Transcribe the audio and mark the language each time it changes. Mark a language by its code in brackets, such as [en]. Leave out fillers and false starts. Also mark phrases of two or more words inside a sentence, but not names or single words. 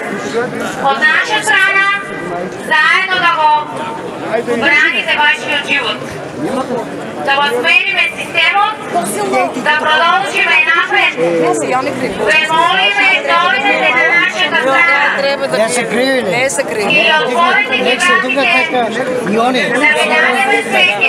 [mk] Od naša strana, zajedno da go branite vašиот живот. Да го смениме системот, да продолжиме напред. Ве молиме, дојдете на нашата страна. Не се криви ли? И отворите ги вратите, да ви дадеме свеќе.